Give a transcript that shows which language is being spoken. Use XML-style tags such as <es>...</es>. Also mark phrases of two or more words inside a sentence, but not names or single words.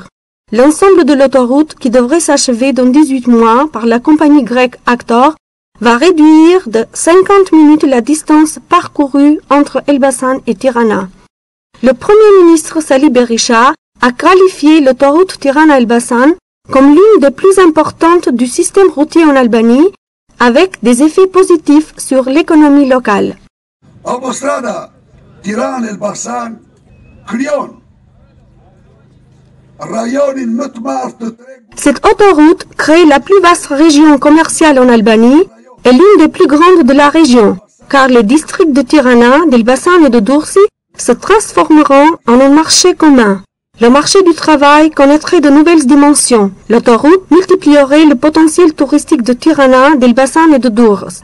<fr>L'ensemble de l'autoroute, qui devrait s'achever dans 18 mois par la compagnie grecque Actor, va réduire de 50 minutes la distance parcourue entre Elbasan et Tirana. Le Premier ministre Sali Berisha a qualifié l'autoroute Tirana-Elbasan comme l'une des plus importantes du système routier en Albanie, avec des effets positifs sur l'économie locale.</fr> <sq>Autostrada Tirana-Elbasan krijon rajonin më të madh të tregut.</sq> <fr>Cette autoroute crée la plus vaste région commerciale en Albanie et l'une des plus grandes de la région, car les districts de Tirana, d'Elbasan et de Durrësi se transformeront en un marché commun. Le marché du travail connaîtrait de nouvelles dimensions. L'autoroute multiplierait le potentiel touristique de Tirana, d'Elbasan et de Durrës.</fr>